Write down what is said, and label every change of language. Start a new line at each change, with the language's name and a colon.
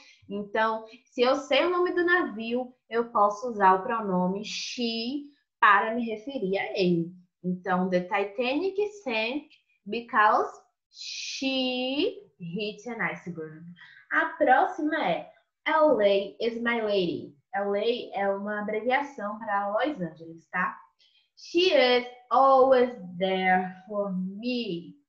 Portuguese: Então, se eu sei o nome do navio, eu posso usar o pronome she para me referir a ele.
English: Então, the Titanic sank because she hit an iceberg.
Portuguese: A próxima é
English: LA is my lady.
Portuguese: LA é uma abreviação para Los Angeles, tá?
English: She is always there for me.